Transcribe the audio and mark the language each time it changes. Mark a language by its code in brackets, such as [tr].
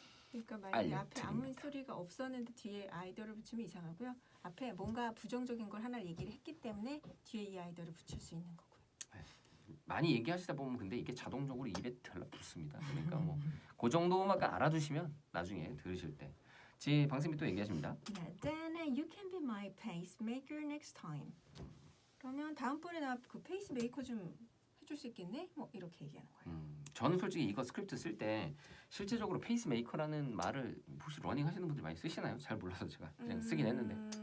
[ko] 그러니까 만약에 앞에 아무 소리가 없었는데 뒤에 아이더를 붙이면 이상하고요. 앞에 뭔가 부정적인 걸 하나 얘기를 했기 때문에 뒤에 이 아이더를 붙일 수 있는 거고요. 많이 얘기하시다 보면 근데 이게 자동적으로 입에 들러붙습니다. 그러니까 뭐 그 정도만 알아두시면 나중에 들으실 때. 지 방쌤이 또 얘기하십니다. [en] Then you can be my pacemaker next time. [ko] 그러면 다음번에 나 그 페이스메이커 좀 해줄 수 있겠네? 뭐 이렇게 얘기하는 거예요. 저는 솔직히 이거 스크립트 쓸 때 실제적으로 페이스메이커라는 말을 혹시 러닝 하시는 분들 많이 쓰시나요? 잘 몰라서 제가 그냥 쓰긴 했는데.